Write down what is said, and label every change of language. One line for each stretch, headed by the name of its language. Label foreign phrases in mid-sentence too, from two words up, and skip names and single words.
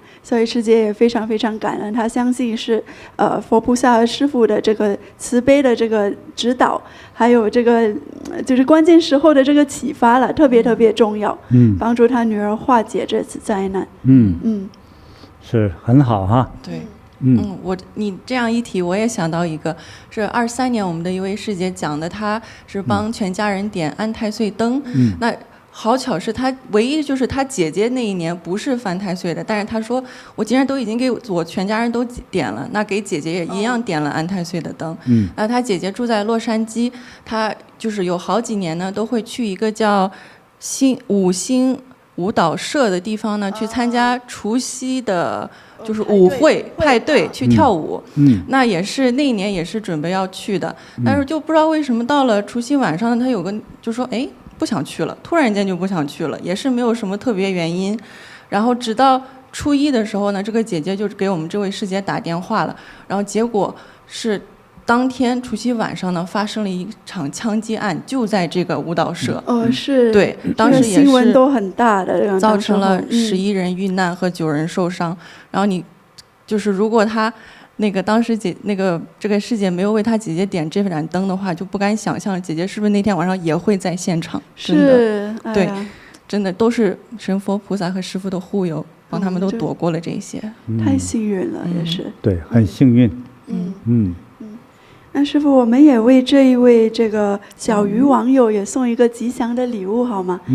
Chinese: 所以師姐也非常非常感恩，她相信是佛菩薩和師父的這個慈悲的這個指導，還有這個就是關鍵時候的這個啟發了，特別特別重要，幫助她女兒化解這次災難。是很好哈。對。你這樣一提，我也想到一個，是23年我們的一位師姐講的，她是幫全家人點安太歲燈。那好巧是她唯一就是她姐姐那一年不是犯太歲的，但是她說我既然都已經給我全家人都點了，那給姐姐也一樣點了安太歲的燈。她姐姐住在洛杉矶，她就是有好幾年呢都會去一個叫五星舞蹈社的地方呢，去參加除夕的。就是舞會派對去跳舞，那也是那一年也是準備要去的，但是就不知道為什麼到了除夕晚上呢，他有個就說不想去了，突然間就不想去了，也是沒有什麼特別原因。然後直到初一的時候呢，這個姐姐就給我們這位師姐打電話了，然後結果是當天除夕晚上呢發生了一場槍擊案，就在這個舞蹈社。是。对，當時也是新聞都很大的，造成了11人遇難和9人受傷。然後你就是如果他那個當時這個師姐沒有為他姐姐點這盞燈的話，就不敢想象姐姐是不是那天晚上也會在現場。真的，對，真的都是神佛菩薩和師父的護佑，幫他們都躲過了這些。太幸運了，也是。對，很幸運。那師父，我們也為這一位這個小魚網友也送一個吉祥的禮物好嗎？